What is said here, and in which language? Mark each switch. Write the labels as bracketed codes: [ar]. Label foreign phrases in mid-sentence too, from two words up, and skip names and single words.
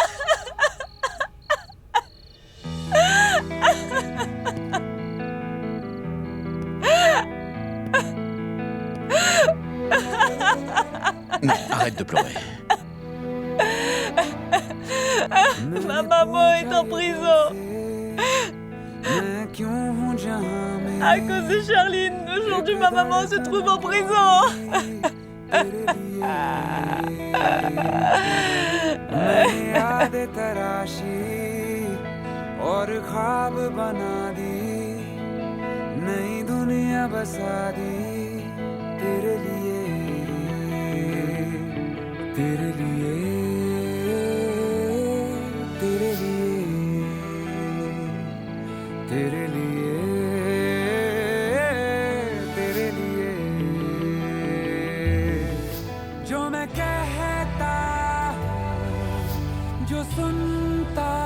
[fr] Non, arrête de pleurer. Ma maman est en prison. À cause de Sherline, aujourd'hui ma maman se trouve en prison. [hi] और ख्वाब बना दी नई दुनिया बसा दी तेरे लिए तेरे लिए तेरे लिए तेरे लिए तेरे लिए जो मैं कहता जो सुनता